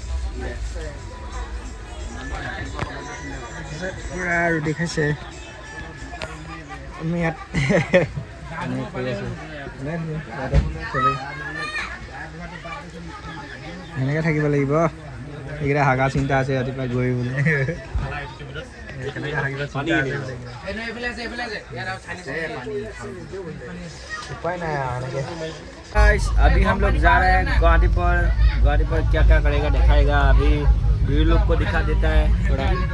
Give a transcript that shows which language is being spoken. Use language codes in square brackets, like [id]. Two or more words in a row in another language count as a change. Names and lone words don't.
[as] পুৰা ৰুটি খাইছে আমি ইয়াত এনেকৈ থাকিব লাগিব এইকেইটা হাগা চিন্তা আছে ৰাতিপুৱা গৈ বোলে [hi] उपाय नहीं गाइस अभी हम लोग जा रहे हैं गुवाहाटी पर क्या क्या करेगा दिखाएगा अभी वीर लोग को दिखा देता है थोड़ा